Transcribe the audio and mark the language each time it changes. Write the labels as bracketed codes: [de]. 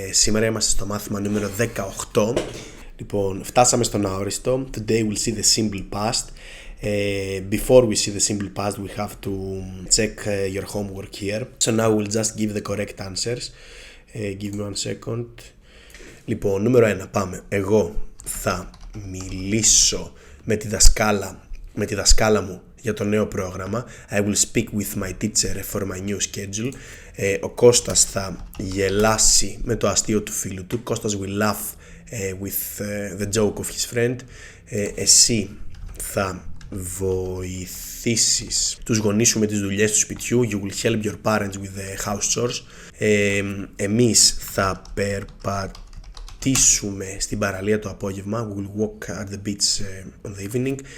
[el] Σήμερα είμαστε στο μάθημα νούμερο 18. Λοιπόν, φτάσαμε στον αόριστο. [en] Today we'll see the simple past. Before we see the simple past, we have to check your homework here. So now we'll just give the correct answers. Give me one second. [el] Λοιπόν, νούμερο 1, πάμε. Εγώ θα μιλήσω με τη δασκάλα μου για το νέο πρόγραμμα. [en] I will speak with my teacher for my new schedule. [el] Ο Κώστας θα γελάσει με το αστείο του φίλου του. [en] Κώστας will laugh with the joke of his friend. [el] Εσύ θα βοηθήσεις τους γονείς σου με τις δουλειές του σπιτιού. [en] You will help your parents with the house chores. [el] Εμείς θα περπατήσουμε στην παραλία το απόγευμα. [en] We will walk at the beach on the evening.